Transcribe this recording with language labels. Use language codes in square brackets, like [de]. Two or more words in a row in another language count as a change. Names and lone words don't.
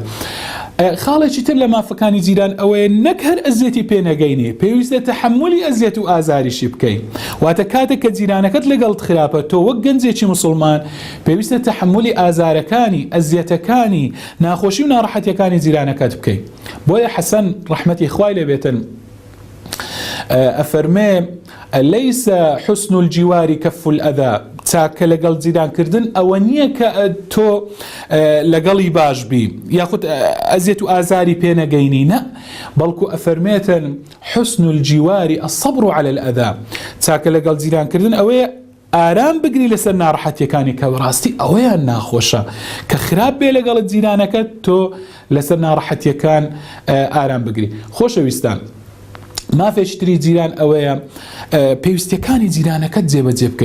[ckb] خاڵێکی تر لە مافەکانی جیران ئەوەیە نەک هەر ئەزیەتی پێنەگەینێ، پێویستە تەحەمولی ئەزیەت و ئازاریشی بکەین. واتە کاتێک کە جیرانەکەت لەگەڵت خراپە، تۆ وەک گەنجێکی مسلمان پێویستە تەحەمولی ئازارەکانی، ئەزیەتەکانی، ناخۆشی و ناڕەحەتیەکانی جیرانەکەت بکەین. بۆیە حەسەن ڕەحمەتی خوای لێ بێتن ئەفەرمێ [ar] ليس حسن الجوار كف الأذى. [ckb] چاکە لەگەڵ جیرانکردن ئەوە نییە کە تۆ لەگەڵی باش بی یاخود ئەزیەت و ئازاری پێنەگەینی، نە، بەڵکو ئەفەرمێتن [ar] حسن الجوار الصبر على الأذى. [ckb] چاکە لەگەڵ جیرانکردن ئەوەیە ئارام بگری لەسەر ناڕەحەتیەکانی کە ڕاستی ئەوەیان ناخۆشە، کە خراپ بێ لەگەڵ جیرانەکەت تۆ لەسەر ناڕەحەتیەکان ئارام بگری. خۆشەویستان، مافێشتری جیران ئەوەیە پێویستیەکانی جیرانەکەت جێبەجێ بکەیت.